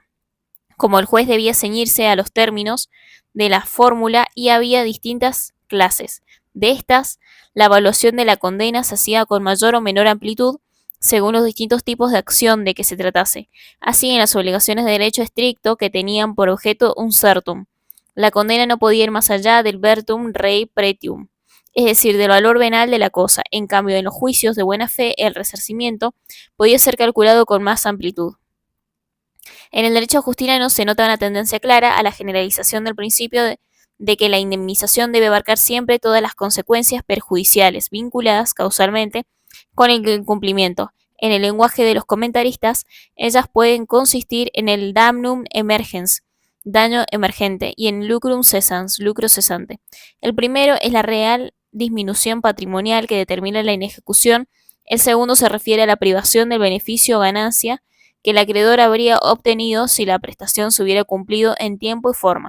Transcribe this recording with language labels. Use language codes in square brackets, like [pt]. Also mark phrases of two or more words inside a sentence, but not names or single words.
[es] Como el juez debía ceñirse a los términos de la fórmula y había distintas clases. De estas, la evaluación de la condena se hacía con mayor o menor amplitud según los distintos tipos de acción de que se tratase. Así, en las obligaciones de derecho estricto que tenían por objeto un certum, la condena no podía ir más allá del [la] vertum rei pretium, [es] es decir, del valor venal de la cosa. En cambio, en los juicios de buena fe, el resarcimiento podía ser calculado con más amplitud. En el derecho justiniano se nota una tendencia clara a la generalización del principio de que la indemnización debe abarcar siempre todas las consecuencias perjudiciales vinculadas causalmente con el incumplimiento. En el lenguaje de los comentaristas, ellas pueden consistir en el [la] damnum emergens, [es] daño emergente, y en [la] lucrum cessans, [es] lucro cesante. El primero es la real disminución patrimonial que determina la inejecución. El segundo se refiere a la privación del beneficio o ganancia que el acreedor habría obtenido si la prestación se hubiera cumplido en tiempo y forma.